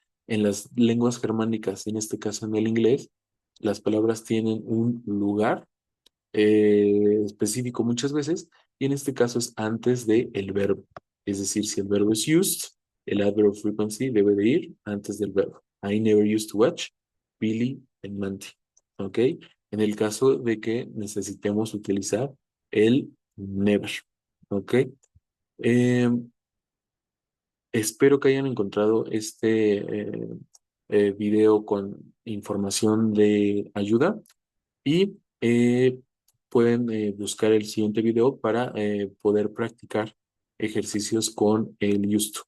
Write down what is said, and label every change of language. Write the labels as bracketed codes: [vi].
[es] En las lenguas germánicas, en este caso en el inglés, las palabras tienen un lugar específico muchas veces, y en este caso es antes de el verbo. Es decir, si el verbo es used, el adverb of frequency debe de ir antes del verbo. [en] I never used to watch Billy and Mandy. [es] ¿Ok? En el caso de que necesitemos utilizar el never. ¿Ok? Eh, Espero que hayan encontrado este video con información de ayuda y pueden buscar el siguiente video para poder practicar ejercicios con el Justo.